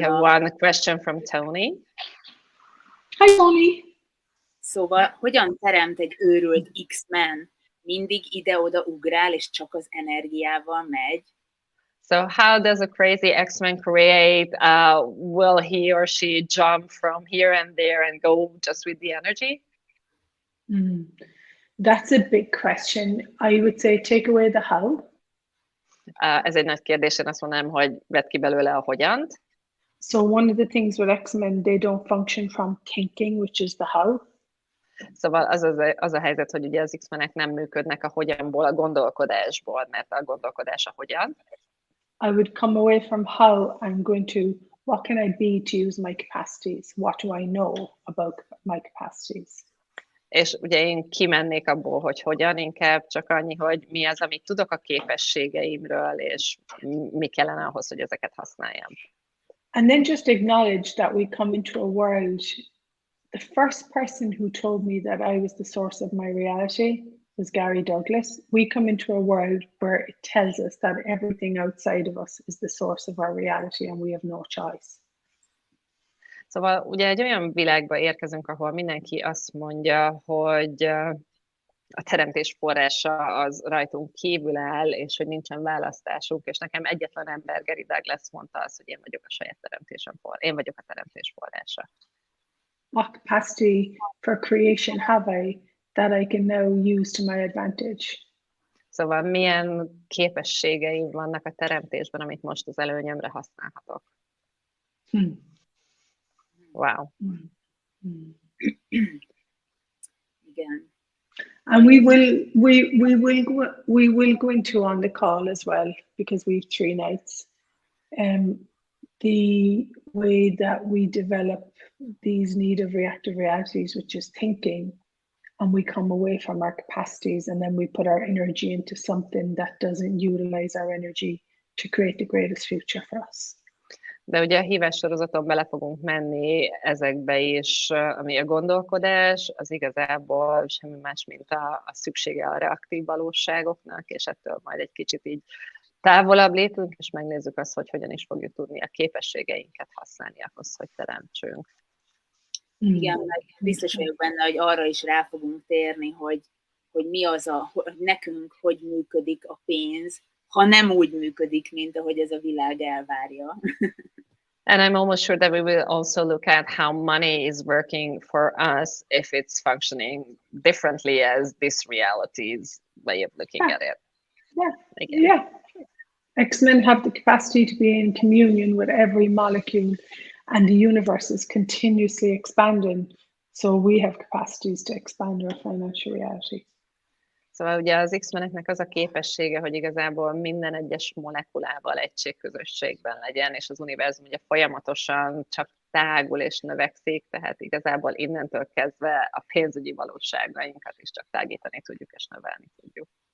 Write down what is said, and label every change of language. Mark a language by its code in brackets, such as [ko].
[en] We have one question from Tony. Hi, Tony! [hu] Szóval, hogyan teremt egy őrült X-Men? Mindig ide-oda ugrál, és csak az energiával megy? [en] So how does a crazy X-Men create? Will he or she jump from here and there and go just with the energy? That's a big question. I would say take away the how. [hu] Ez egy nagy kérdés, én azt mondanám, hogy vedd ki belőle a hogyant. [en] So one of the things with X-Men, they don't function from thinking, which is the how. [hu] Szóval az a helyzet, hogy ugye az X-menek nem működnek a hogyanból, a gondolkodásból, mert a gondolkodás a hogyan. [en] I would come away from how. I'm going to, what can I be to use my capacities? What do I know about my capacities? [hu] És ugye én kimennék abból, hogy hogyan, inkább csak annyi, hogy mi az, amit tudok a képességeimről, és mi kellene ahhoz, hogy ezeket használjam. [en] And then just acknowledge that we come into a world. The first person who told me that I was the source of my reality was Gary Douglas. We come into a world where it tells us that everything outside of us is the source of our reality and we have no choice. [hu] Szóval ugye egy olyan világba érkezünk, ahol mindenki azt mondja, hogy a teremtés forrása az rajtunk kívül áll, és hogy nincsen választásunk, és nekem egyetlen ember, Gary Douglas mondta azt, hogy én vagyok a saját teremtésem én vagyok a teremtés forrása. [en] What capacity for creation have I that I can now use to my advantage? [hu] Szóval milyen képességeim vannak a teremtésben, amit most az előnyömre használhatok. [en] Wow. [hu] Igen. [en] And we will go into on the call as well, because we've 3 nights. The way that we develop these need of reactive realities, which is thinking, and we come away from our capacities, and then we put our energy into something that doesn't utilize our energy to create the greatest future for us. [hu] De ugye a hívás sorozaton bele fogunk menni ezekbe is, ami a gondolkodás, az igazából semmi más, mint a szüksége a reaktív valóságoknak, és ettől majd egy kicsit így távolabb lépünk, és megnézzük azt, hogy hogyan is fogjuk tudni a képességeinket használni ahhoz, hogy teremtsünk. Igen, meg biztos vagyok benne, hogy arra is rá fogunk térni, hogy mi az hogy nekünk hogy működik a pénz, ha nem úgy működik, mint ahogy ez a világ elvárja. [en] And I'm almost sure that we will also look at how money is working for us if it's functioning differently as this reality's way of looking at it. Yeah. X-Men have the capacity to be in communion with every molecule, and the universe is continuously expanding. So we have capacities to expand our financial reality. [hu] Szóval ugye az X-meneknek az a képessége, hogy igazából minden egyes molekulával egységközösségben legyen, és az univerzum ugye folyamatosan csak tágul és növekszik, tehát igazából innentől kezdve a pénzügyi valóságainkat is csak tágítani tudjuk és növelni tudjuk.